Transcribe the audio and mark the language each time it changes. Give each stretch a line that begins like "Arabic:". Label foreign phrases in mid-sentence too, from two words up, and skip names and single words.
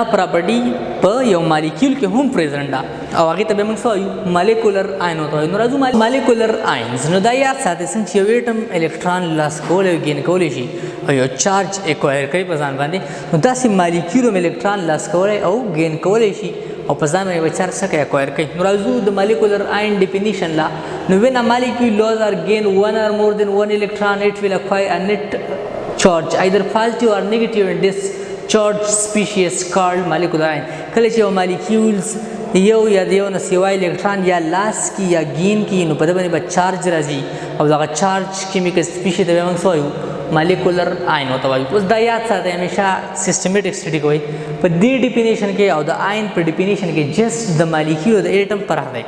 Pashto: پراپرټي په یو مالیکول کې هم پریزنټ ده او هغه ته به موږ وایو
English: molecular ion
Pashto: وایو نو راځو
English: molecular ions
Pashto: نو دا یاد ساتئ څنګه چې یو اټم الکترون لاس کولای او ګین کولای شي او یو چارج ایکوایر کوي په ځان باندې نو داسې مالیکول الکترون لاس کولای او ګین کولای شي او په ځان باندې چارج څخه ایکوایر کوي نو راځو د
English: molecular ion definition
Pashto: لا نو
English: when a molecule loses or gain one or more than one electron it will acquire a net charge either positive or negative in this charge species called molecular ion
Pashto: کله چې یو مالیکولز یو یا دیو نه سیوای الکترون یا لاس کی یا گین کی نو په دې باندې چارج راځي او دا چارج
English: chemical species
Pashto: ته موږ وایو
English: molecular ion
Pashto: ورته وایي. اوس دا یاد ساتئ همیشه
English: systematic study
Pashto: کوئ په دې ډیفینیشن کې او د آین په ډیفینیشن کې جسټ د مالیکیول د ایټم فرق دی.